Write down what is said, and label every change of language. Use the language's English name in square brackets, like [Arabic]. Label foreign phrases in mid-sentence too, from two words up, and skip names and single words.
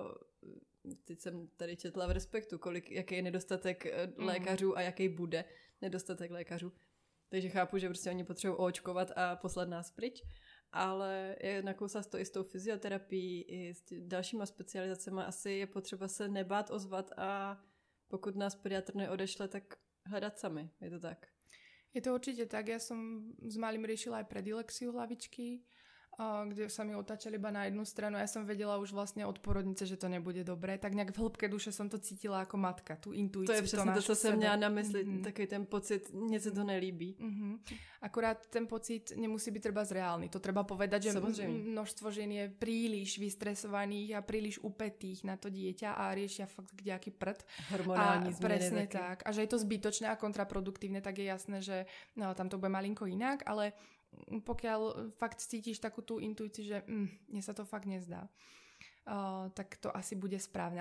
[Czech] teď jsem tady četla v Respektu, jaký je nedostatek lékařů a jaký bude nedostatek lékařů, takže chápu, že prostě oni potřebují oočkovat a poslat nás pryč, ale je nakousla to i s tou fyzioterapií, i s dalšíma specializacemi, asi je potřeba se nebát ozvat a pokud nás pediatr neodešle, tak hledat sami, je to tak? [Slovak] Je to určite tak, ja som s malým riešila aj predilexiu hlavičky, kde sa mi otáčali iba na jednu stranu. Ja som vedela už vlastne od porodnice, že to nebude dobré. Tak nejak v hĺbke duše som to cítila ako matka, tú intuíciu. [Czech] To je přesně to, co jsem měla na mysli, takový ten pocit, [Slovak] mne sa to [Czech] nelíbí. [Slovak] Akurát ten pocit nemusí byť treba zreálny. To treba povedať, že množstvo žien je príliš vystresovaných a príliš upätých na to dieťa a riešia fakt kdejaký prd. Hormonální zmeny. Presne tak. A že je to zbytočné a kontraproduktívne, tak je jasné, že tam to bude malinko inak, ale pokiaľ fakt cítiš takú tú intuíciu, že mne sa to fakt nezdá, tak to asi bude správne.